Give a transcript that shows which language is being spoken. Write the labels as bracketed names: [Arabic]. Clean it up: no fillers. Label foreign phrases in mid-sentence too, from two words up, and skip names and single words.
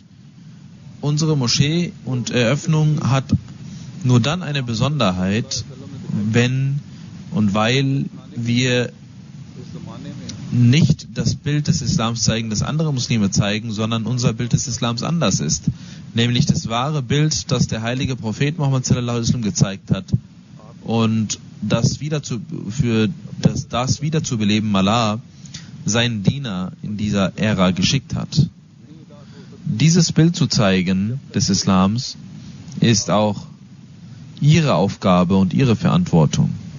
[German] Unsere Moschee und Eröffnung hat nur dann eine Besonderheit, wenn und weil wir nicht das Bild des Islams zeigen, das andere Muslime zeigen, sondern unser Bild des Islams anders ist. Nämlich das wahre Bild, das der heilige Prophet Muhammad [Arabic] صلى الله عليه وسلم [German] gezeigt hat. Und das wieder zu beleben Allah seinen Diener in dieser Ära geschickt hat. Dieses Bild zu zeigen des Islams ist auch ihre Aufgabe und ihre Verantwortung.